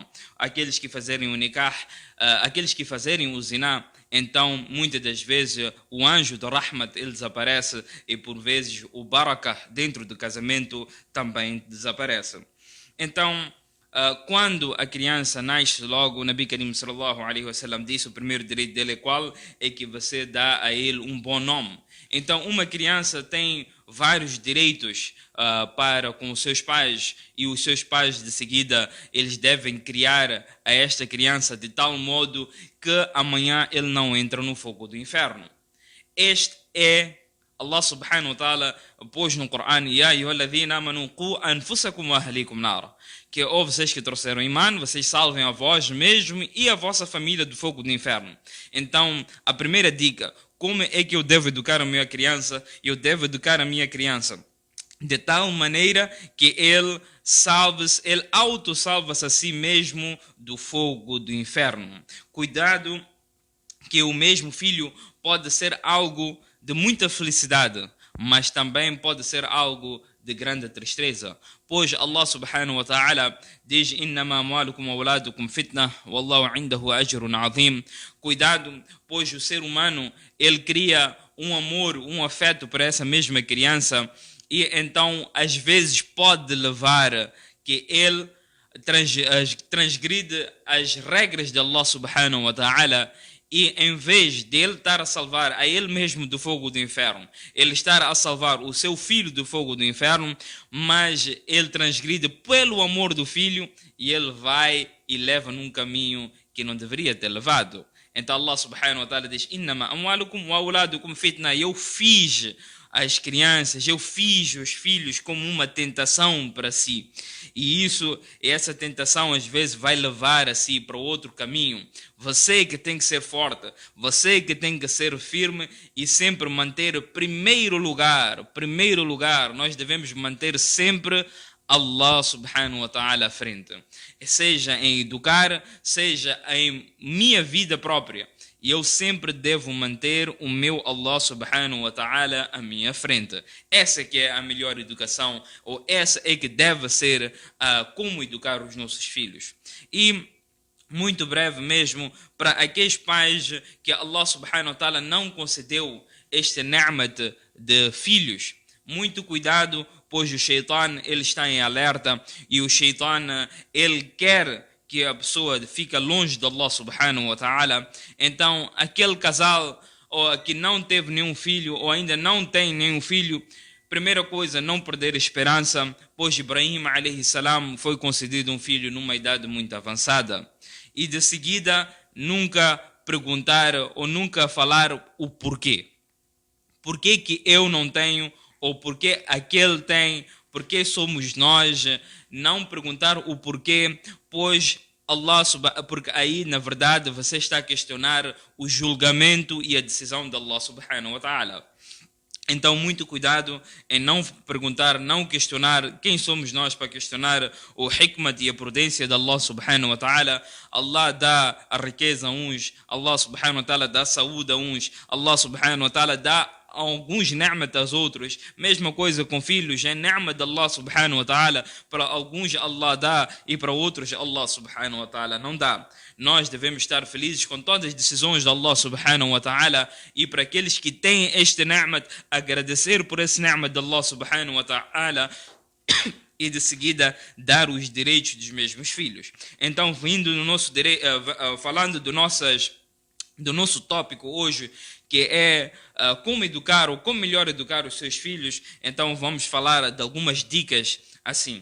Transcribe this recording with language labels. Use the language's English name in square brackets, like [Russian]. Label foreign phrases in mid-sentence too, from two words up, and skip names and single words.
[Portuguese] Aqueles que fazerem o nikah, aqueles que fazerem o ziná, então muitas das vezes o anjo do Rahmat ele desaparece e por vezes o barakah dentro do casamento também desaparece. Então, quando a criança nasce logo, o Nabi Karim [Arabic] صلى الله عليه وسلم [Portuguese] disse o primeiro direito dele é qual? É que você dá a ele um bom nome. Então uma criança tem vários direitos para com os seus pais, e os seus pais de seguida eles devem criar a esta criança de tal modo que amanhã ele não entra no fogo do inferno. Este é [Arabic] الله سبحانه وتعالى [Portuguese] pôs no Corão: [Arabic] "يا أيها الذين آمنوا قوا أنفسكم وأهليكم نار", [Portuguese] que ou vocês que trouxeram imã, vocês salvem a vós mesmo e a vossa família do fogo do inferno. Então, a primeira dica: como é que eu devo educar a minha criança? Eu devo educar a minha criança de tal maneira que ele auto-salva-se a si mesmo do fogo do inferno. Cuidado, que o mesmo filho pode ser algo de muita felicidade, mas também pode ser algo de grande tristeza, pois [Arabic] الله سبحانه وتعالى [Portuguese] diz: [Arabic] "إنما أموالكم وأولادكم فتنة والله عنده أجر عظيم". [Portuguese] Cuidado, pois o ser humano ele cria um amor, um afeto para essa mesma criança, e então às vezes pode levar que ele transgride as regras de [Arabic] الله سبحانه وتعالى, [Portuguese] e em vez de ele estar a salvar a ele mesmo do fogo do inferno, ele estar a salvar o seu filho do fogo do inferno, mas ele transgride pelo amor do filho e ele vai e leva num caminho que não deveria ter levado. Então [Arabic] الله سبحانه وتعالى [Portuguese] diz: [Arabic] "إنما أموالكم وأولادكم فتنة", [Portuguese] eu fiz as crianças, eu fiz os filhos como uma tentação para si. E essa tentação às vezes vai levar a si para outro caminho. Você que tem que ser forte, você que tem que ser firme e sempre manter primeiro lugar, nós devemos manter sempre [Arabic] الله سبحانه وتعالى [Portuguese] à frente. Seja em educar, seja em minha vida própria. E eu sempre devo manter o meu [Arabic] الله سبحانه وتعالى [Portuguese] à minha frente. Essa que é a melhor educação, ou essa é que deve ser como educar os nossos filhos. E muito breve mesmo, para aqueles pais que [Arabic] الله سبحانه وتعالى [Portuguese] não concedeu este ni'mat de filhos, muito cuidado, pois o shaitan ele está em alerta, e o shaitan ele quer que a pessoa fica longe de [Arabic] الله سبحانه وتعالى. [Portuguese] Então aquele casal que não teve nenhum filho ou ainda não tem nenhum filho, primeira coisa, não perder a esperança, pois Ibrahim [Arabic] عليه السلام [Portuguese] foi concedido um filho numa idade muito avançada. E de seguida nunca perguntar ou nunca falar o porquê. Porquê que eu não tenho, ou porquê aquele tem, porquê somos nós. Não perguntar o porquê, pois porque aí na verdade você está a questionar o julgamento e a decisão de [Arabic] الله سبحانه وتعالى. [Portuguese] Então muito cuidado em não perguntar, não questionar. Quem somos nós para questionar o hikmat e a prudência de [Arabic] الله سبحانه وتعالى? [Portuguese] Allah dá a riqueza a uns, [Arabic] الله سبحانه وتعالى [Portuguese] dá a saúde a uns, [Arabic] الله سبحانه وتعالى [Portuguese] dá alguns ni'mat aos outros. Mesma coisa com filhos, é ni'mat de [Arabic] الله سبحانه وتعالى. [Portuguese] Para alguns Allah dá e para outros [Arabic] الله سبحانه وتعالى [Portuguese] não dá. Nós devemos estar felizes com todas as decisões de [Arabic] الله سبحانه وتعالى, [Portuguese] e para aqueles que têm este ni'mat, agradecer por esse ni'mat de [Arabic] الله سبحانه وتعالى [Portuguese] e de seguida dar os direitos dos mesmos filhos. Então, vindo no nosso falando do nosso tópico hoje, que é como educar ou como melhor educar os seus filhos, então vamos falar de algumas dicas assim.